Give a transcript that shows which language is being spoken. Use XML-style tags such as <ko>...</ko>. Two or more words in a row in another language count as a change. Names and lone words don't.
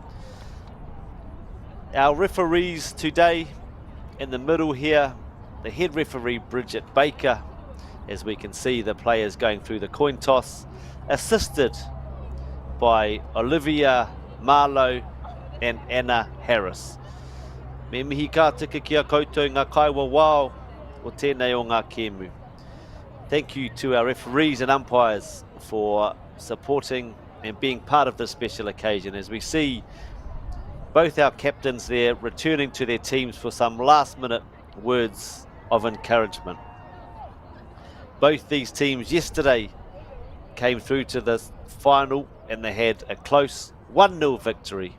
<en>Our referees today in the middle here, the head referee Bridget Baker, as we can see the players going through the coin toss, assisted by Olivia Marlowe and Anna Harris.</en> <mi>Me mihi ka tika ki a koutou ngā kaiwa wao o tēnei o ngā kēmu.</mi> <en>Thank you to our referees and umpires for supporting and being part of this special occasion as we see both our captains there returning to their teams for some last minute words of encouragement. Both these teams yesterday came through to the final and they had a close 1-0 victory.</en>